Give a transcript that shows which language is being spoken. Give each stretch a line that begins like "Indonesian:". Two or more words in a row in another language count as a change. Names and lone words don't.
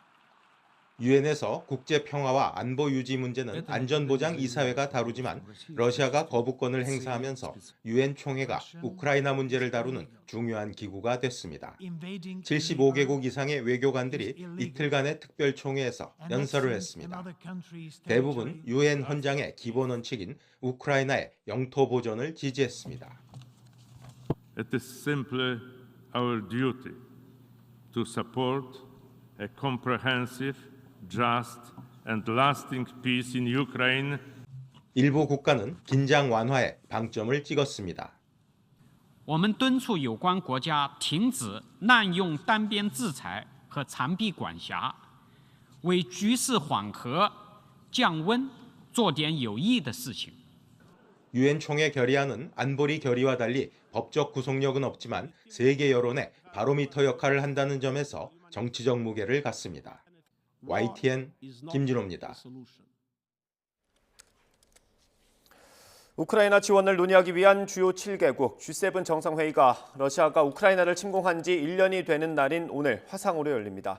Korean: 유엔에서 국제 평화와 안보 유지 문제는 안전보장 이사회가 다루지만 러시아가 거부권을 행사하면서 유엔 총회가 우크라이나 문제를 다루는 중요한 기구가 됐습니다. 75개국 이상의 외교관들이 이틀간의 특별총회에서 연설을 했습니다. 대부분 유엔 헌장의 기본 원칙인 우크라이나의 영토 보존을 지지했습니다.
English: It is simply our duty to support a comprehensive just and lasting peace in Ukraine.
Korean: 일부 국가는 긴장 완화에 방점을 찍었습니다.
Chinese: 我们敦促有关国家停止滥用单边制裁和长臂管辖，为局势缓和、降温做点有益的事情。
Korean: 유엔 총회 결의안은 안보리 결의와 달리 법적 구속력은 없지만 세계 여론의 바로미터 역할을 한다는 점에서 정치적 무게를 갖습니다. YTN 김진호입니다. 우크라이나 지원을 논의하기 위한 주요 7개국 G7 정상회의가 러시아가 우크라이나를 침공한 지 1년이 되는 날인 오늘 화상으로 열립니다.